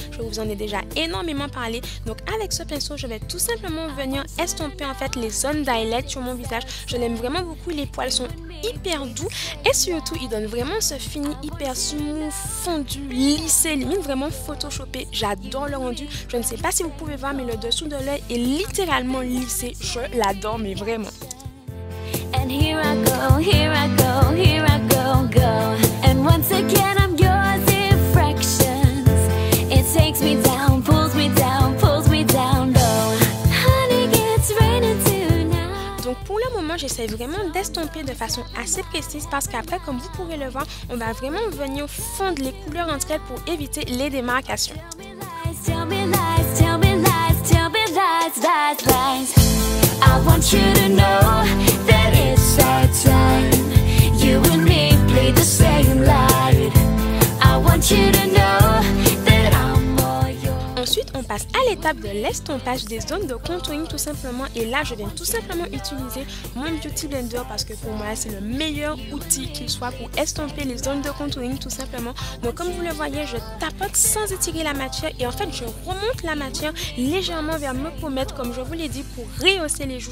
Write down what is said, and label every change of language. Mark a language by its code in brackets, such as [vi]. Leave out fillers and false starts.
[fr] Je vous en ai déjà énormément parlé. Donc, avec ce pinceau, je vais tout simplement venir estomper en fait les zones d'highlight sur mon visage. Je l'aime vraiment beaucoup. Les poils sont hyper doux et surtout, ils donnent vraiment ce fini hyper smooth, fondu, lissé, limite vraiment photoshopé. J'adore le rendu. Je ne sais pas si vous pouvez voir, mais le dessous de l'œil est littéralement lissé. Je l'adore, mais vraiment. [en] And here I go, here I go, here I go, go. And once again I'm yours in fractions. It takes me down, pulls me down, pulls me down low. Honey, it's raining tonight. [fr] Donc pour le moment, j'essaie vraiment d'estomper de façon assez précise parce qu'après, comme vous pourrez le voir, on va vraiment venir fondre les couleurs entre elles pour éviter les démarcations. [en] Tell me lies, tell me lies, tell me lies, lies, lies. I want you to know that it's our time. You and me play the same light. I want you to know that I'm all yours. [fr] Ensuite, on passe à l'étape de l'estompage des zones de contouring tout simplement. Et là, je viens tout simplement utiliser mon Beauty Blender parce que pour moi, c'est le meilleur outil qu'il soit pour estomper les zones de contouring tout simplement. Donc, comme vous le voyez, je tapote sans étirer la matière et en fait, je remonte la matière légèrement vers mes pommettes, comme je vous l'ai dit, pour rehausser les joues.